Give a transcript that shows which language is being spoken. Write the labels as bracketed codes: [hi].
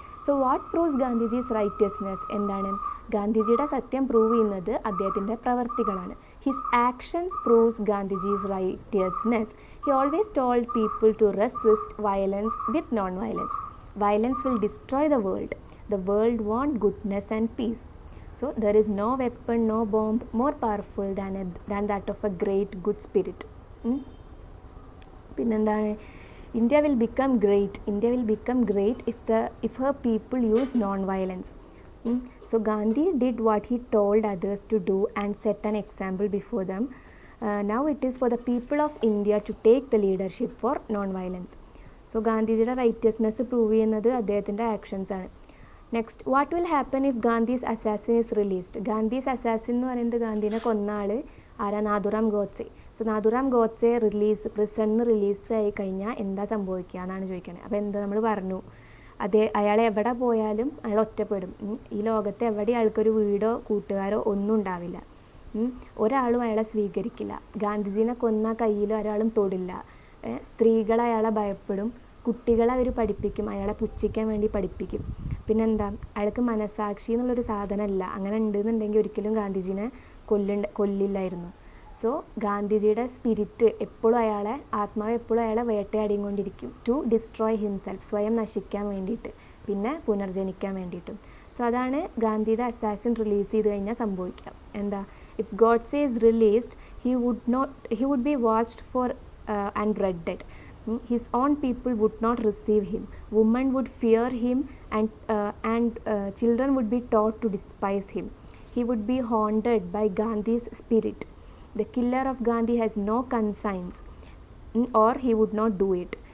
[en] So what proves Gandhiji's righteousness? [ml] എന്താണ്? ഗാന്ധിജിയുടെ സത്യം പ്രൂവ് ചെയ്യുന്നത് അദ്ദേഹത്തിൻ്റെ പ്രവർത്തികളാണ്. [en] His actions proves Gandhiji's righteousness. He always told people to resist violence with non violence. Violence will destroy the world. The world want goodness and peace. So there is no weapon, no bomb more powerful than that of a great good spirit. [ml] പിന്നെന്താണ്? [en] India will become great if her people use non-violence. So Gandhi did what he told others to do and set an example before them. Now it is for the people of India to take the leadership for non-violence. [ml] So ഗാന്ധിജിയുടെ righteousness prove ചെയ്യുന്നത് അദ്ദേഹത്തിൻ്റെ actions ആണ്. [en] Next, what will happen if Gandhi's assassin is released? [ml] Gandhi's assassin എന്ന് പറയുന്നത് ഗാന്ധിനെ കൊന്ന ആൾ ആരാ? Nathuram Godse. So Nathuram Godse പ്രിസണിൽ റിലീസായി കഴിഞ്ഞാൽ എന്താ സംഭവിക്കുക എന്നാണ് ചോദിക്കുന്നത്. അപ്പോൾ എന്താ നമ്മൾ പറഞ്ഞു, അയാൾ എവിടെ പോയാലും അയാൾ ഒറ്റപ്പെടും. ഈ ലോകത്ത് എവിടെ അയാൾക്കൊരു വീടോ കൂട്ടുകാരോ ഒന്നും ഉണ്ടാവില്ല. ഒരാളും അയാളെ സ്വീകരിക്കില്ല. ഗാന്ധിജീനെ കൊന്ന കയ്യിലും ഒരാളും തൊടില്ല. സ്ത്രീകൾ അയാളെ ഭയപ്പെടും. കുട്ടികളെ അവർ പഠിപ്പിക്കും, അയാളെ പുച്ഛിക്കാൻ വേണ്ടി പഠിപ്പിക്കും. പിന്നെന്താ, അയാൾക്ക് മനസാക്ഷി എന്നുള്ളൊരു സാധനമല്ല. അങ്ങനെ ഉണ്ടെന്നുണ്ടെങ്കിൽ ഒരിക്കലും ഗാന്ധിജീനെ കൊല്ലില്ലായിരുന്നു. സോ ഗാന്ധിജിയുടെ സ്പിരിറ്റ് എപ്പോഴും ആത്മാവ് എപ്പോഴും അയാളെ വേട്ടയാടിക്കൊണ്ടിരിക്കും. [en] to destroy himself, [ml] സ്വയം നശിക്കാൻ വേണ്ടിയിട്ട്, പിന്നെ പുനർജനിക്കാൻ വേണ്ടിയിട്ടും. സോ അതാണ് ഗാന്ധിയുടെ അസാസിൻ റിലീസ് ചെയ്ത് കഴിഞ്ഞാൽ സംഭവിക്കുക. എന്താ? [en] If Godse is released he would be watched for and dreaded. His own people would not receive him. Women would fear him and children would be taught to despise him. He would be haunted by Gandhi's spirit. The killer of Gandhi has no conscience, or he would not do it.